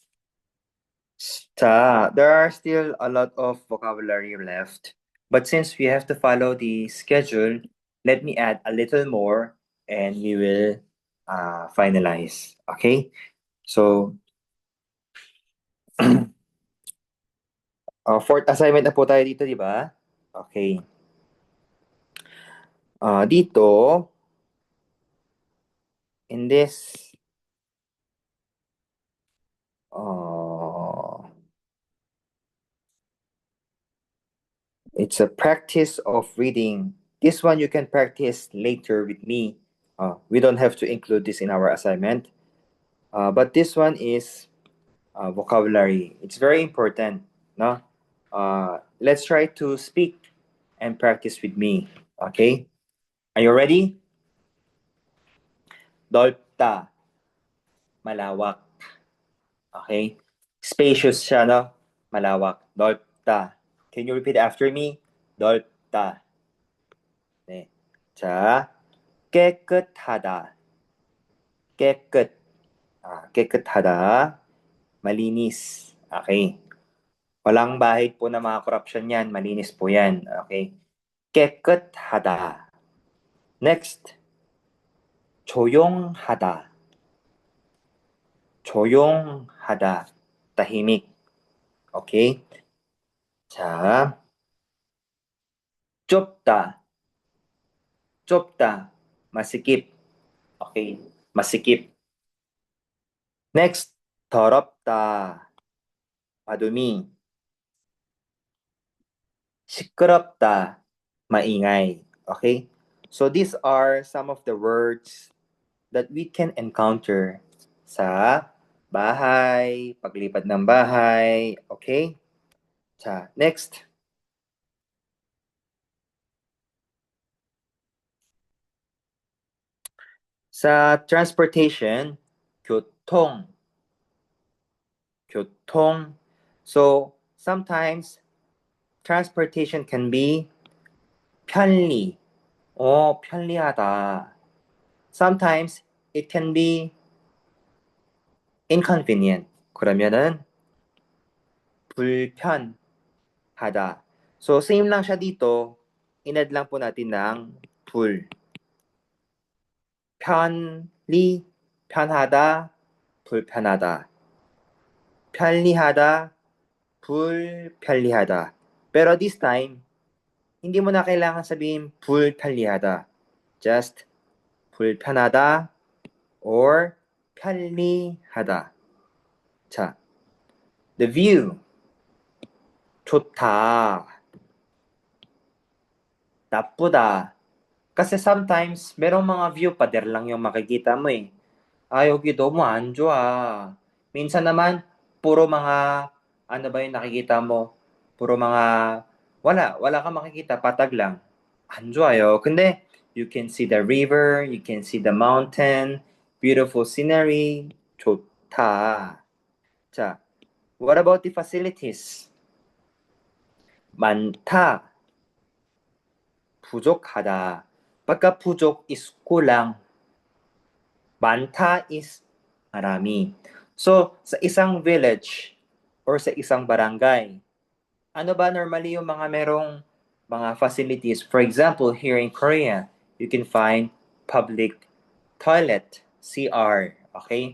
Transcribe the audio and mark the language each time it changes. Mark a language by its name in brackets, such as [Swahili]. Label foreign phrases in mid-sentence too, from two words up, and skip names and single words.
[English] There are still a lot of vocabulary left. But since we have to follow the schedule, let me add a little more and we will finalize. [Filipino] Okay? So, [English] fourth assignment [Filipino] na po tayo dito, di ba? [English] Okay. [Filipino] Dito, [English] in this, it's a practice of reading. This one you can practice later with me. We don't have to include this in our assignment. But this one is vocabulary. It's very important. No? Let's try to speak and practice with me. Okay? Are you ready? Dolta. [Filipino] Malawak. Okay? Spacious siya, no? Malawak. Dolta. [English] Can you repeat after me? [Korean] 넓다. 네. 자, 깨끗하다. 깨끗. 깨끗하다. [Filipino] Malinis. Okay. Walang bahid po na mga corruption yan. Malinis po yan. [Korean] Okay. 깨끗하다. Next. 조용하다. 조용하다. tahimik. Okay. 자, 좁다. 좁다. [Filipino] masikip. Okay. masikip. [Korean] Next, 더럽다. [Filipino] madumi. 시끄럽다. maingay. [English] Okay? So these are some of the words that we can encounter [Filipino] sa bahay, paglipat ng bahay. [English] Okay? Next. Sa transportation, 교통. [Korean] 교통. [English] So, sometimes, transportation can be 편리. [Korean] 편리하다. [English] Sometimes, it can be inconvenient. [Korean] 그러면은, 불편하다. [Filipino] So, same lang siya dito. In-add lang po natin ng 불. [Korean] 편리, 편하다, 불편하다. 편리하다, 불편리하다. [Filipino] Pero [English] this time, [Filipino] hindi mo na kailangan sabihin 불편리하다. [English] Just 불편하다 or 편리하다. 자, the view. 좋다. [Korean] 나쁘다. [Filipino] Kasi sometimes, merong mga view, pader lang yung makikita mo eh. [Korean] 여기 너무 안 좋아. [Filipino] Minsan naman, puro mga, ano ba yung nakikita mo? Puro mga, wala kang makikita, patag lang. [Korean] 안 좋아요. 근데, [English] you can see the river, you can see the mountain, beautiful scenery, 좋다. [Korean] 자, [English] what about the facilities? [Korean] 많다, 부족하다. [Filipino] Pagka 부족 is kulang. 많다 is marami. So, sa isang village or sa isang barangay, ano ba normally yung mga merong mga facilities? [English] For example, here in Korea, you can find public toilet, CR, okay?